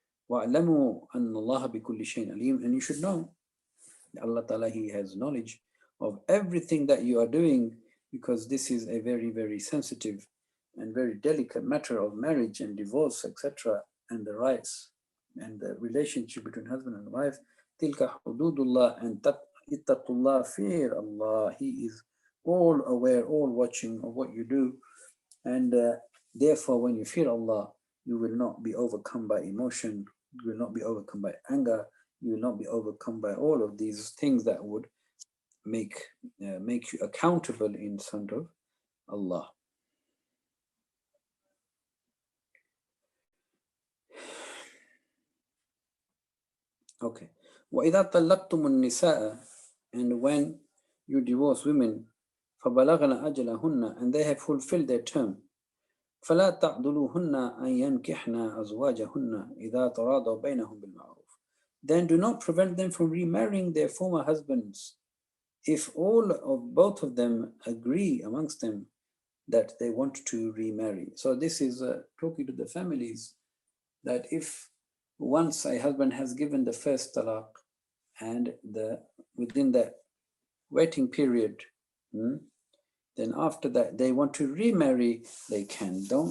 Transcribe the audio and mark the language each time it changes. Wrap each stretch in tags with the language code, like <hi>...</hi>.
<ar>وَاعْلَمُوا أَنَّ اللَّهَ بِكُلِّ شَيْءٍ عَلِيمٌ.</ar> <en>And you should know that Allah Ta'ala, He has knowledge of everything that you are doing, because this is a very, very sensitive and very delicate matter of marriage and divorce, etc., and the rights and the relationship between husband and wife.</en> <ar>تِلْكَ حُدُودُ اللَّهِ</ar> <en>and</en> <ar>اتَّقُوا اللَّهَ</ar> <en>fear Allah. He is all aware, all watching of what you do. And therefore, when you fear Allah, you will not be overcome by emotion, you will not be overcome by anger, you will not be overcome by all of these things that would make you accountable in front of Allah. Okay.</en> <ar>وَإِذَا طَلَّقْتُمُ النِّسَاءَ,</ar> <en>and when you divorce women,</en> <ar>فَبَلَغْنَ أَجَلَهُنَّ,</ar> <en>and they have fulfilled their term,</en> <ar>فَلَا تَعْضُلُوهُنَّ أَن يَنْكِحْنَ أَزْوَاجَهُنَّ إِذَا تَرَاضَوْا بَيْنَهُمْ بِالْمَعْرُوفِ.</ar> <en>Then do not prevent them from remarrying their former husbands if both of them agree amongst them that they want to remarry. So this is talking to the families, that if once a husband has given the first talaq and within that waiting period, then after that they want to remarry, they can.</en>